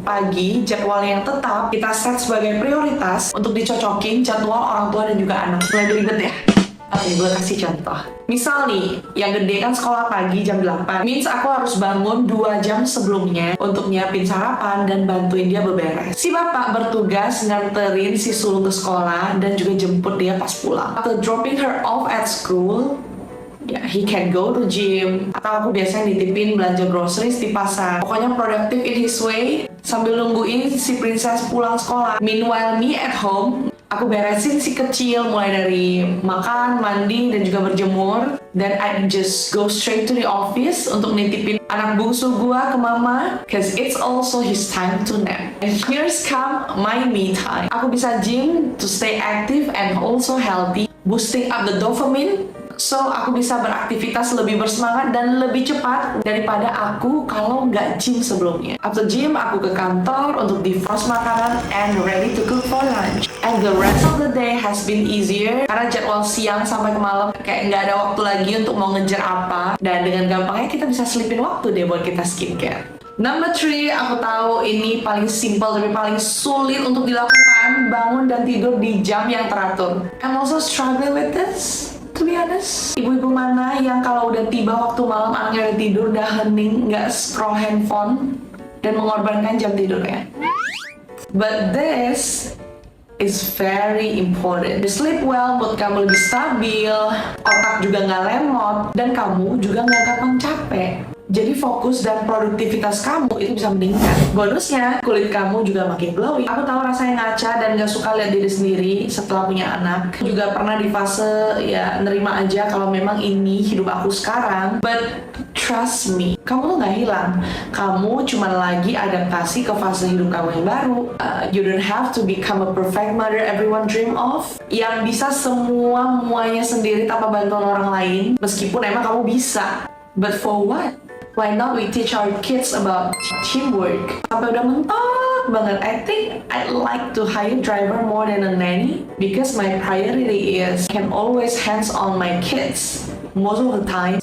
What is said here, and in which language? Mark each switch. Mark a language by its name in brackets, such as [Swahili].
[Indonesian] Pagi, jadwal yang tetap kita set sebagai prioritas untuk dicocokin jadwal orang tua dan juga anak. Mulai ribet ya? Oke, gue kasih contoh. Misal nih, yang gede kan sekolah pagi jam 8. Means aku harus bangun 2 jam sebelumnya untuk nyiapin sarapan dan bantuin dia beberes. Si bapak bertugas nganterin si sulung ke sekolah dan juga jemput dia pas pulang. [English] After dropping her off at school, he can go to gym. [Indonesian] Atau aku biasanya nitipin belanja groceries di pasar. Pokoknya [English] productive in his way [Indonesian] sambil nungguin si princess pulang sekolah. [English] Meanwhile me at home, [Indonesian] aku beresin si kecil mulai dari makan, mandi, dan juga berjemur. [English] Then I just go straight to the office [Indonesian] untuk nitipin anak bungsu gua ke mama, [English] cause it's also his time to nap. And here's come my me time. [Indonesian] Aku bisa [English] gym to stay active and also healthy, boosting up the dopamine. [Indonesian] So, aku bisa beraktivitas lebih bersemangat dan lebih cepat daripada aku kalau nggak gym sebelumnya. [English] After gym, [Indonesian] aku ke kantor untuk defrost makanan [English] and ready to cook for lunch. And the rest of the day has been easier [Indonesian] karena jadwal siang sampai ke malam kayak nggak ada waktu lagi untuk mau ngejar apa. Dan dengan gampangnya kita bisa selipin waktu deh buat kita skincare. Number 3, aku tahu ini paling simple tapi paling sulit untuk dilakukan. Bangun dan tidur di jam yang teratur. [English] I'm also struggling with this. To be honest, [Indonesian] ibu-ibu mana yang kalau udah tiba waktu malam anaknya udah tidur, udah hening, nggak scroll handphone dan mengorbankan jam tidurnya. [English] But this is very important. You sleep well, [Indonesian] mood kamu lebih stabil, otak juga nggak lemot, dan kamu juga nggak gampang capek. Jadi fokus dan produktivitas kamu itu bisa meningkat. Bonusnya, kulit kamu juga makin glowing. Aku tahu rasanya ngaca dan gak suka lihat diri sendiri setelah punya anak. Juga pernah di fase ya nerima aja kalau memang ini hidup aku sekarang. [English] But trust me, [Indonesian] kamu tuh gak hilang. Kamu cuma lagi adaptasi ke fase hidup kamu yang baru. [English] You don't have to become a perfect mother everyone dream of. [Indonesian] Yang bisa semuanya sendiri tanpa bantuan orang lain. Meskipun emang kamu bisa. [English] But for what? Why not we teach our kids about teamwork? [Indonesian] Sampai udah mentok banget. [English] I think I'd like to hire driver more than a nanny because my priority is can always hands on my kids most of the time.